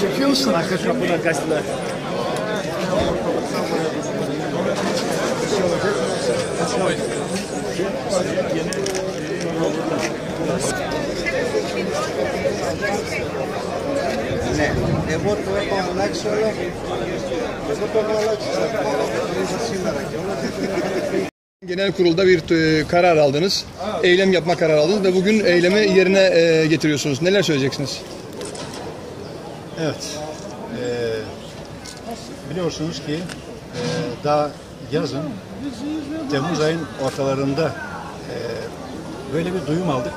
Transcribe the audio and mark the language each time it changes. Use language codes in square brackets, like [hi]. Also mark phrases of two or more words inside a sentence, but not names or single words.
[tr] musun? Arka kapıdan kaçtılar. [el] Ναι, εγώ το έχω αλλάξει όλο. Εγώ το έχω αλλάξει σήμερα και όλα. [tr] Genel kurulda bir karar aldınız. Eylem yapma kararı aldınız ve bugün eylemi yerine getiriyorsunuz. Neler söyleyeceksiniz? Evet. Biliyorsunuz ki daha yazın Temmuz ayın ortalarında böyle bir duyum aldık.